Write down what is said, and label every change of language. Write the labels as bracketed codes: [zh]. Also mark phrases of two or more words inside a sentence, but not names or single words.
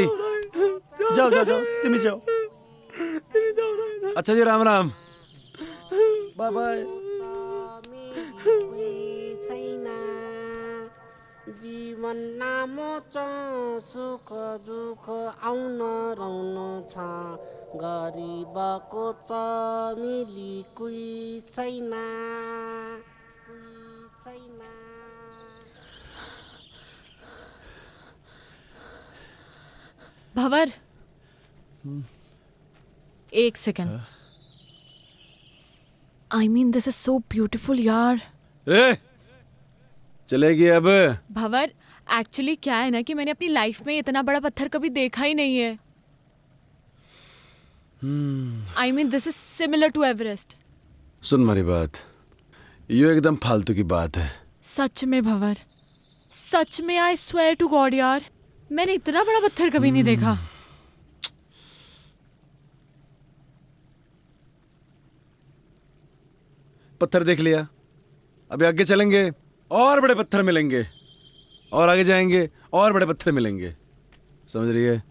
[hi] जाओ जाओ जाओ, तिमी जाओ। अच्छा जी, राम राम। [en] bye bye. [ne] जीवन लामो छ, सुख दुःख आउन रहन छ, गरिबको छ मिली कोही छैन, [hi] भंवर, एक सेकंड। [en] I mean, this is so beautiful, [hi] यार। रे चलेगी अब। भंवर, एक्चुअली क्या है ना कि मैंने अपनी लाइफ में इतना बड़ा पत्थर कभी देखा ही नहीं है। [en] I mean, this is similar to Everest. [hi] सुन मेरी बात, ये एकदम फालतू की बात है। सच में भंवर, सच में [en] I swear to God [hi] यार, मैंने इतना बड़ा पत्थर कभी नहीं देखा। पत्थर देख लिया, अभी आगे चलेंगे और बड़े पत्थर मिलेंगे, और आगे जाएंगे और बड़े पत्थर मिलेंगे, समझ रही है?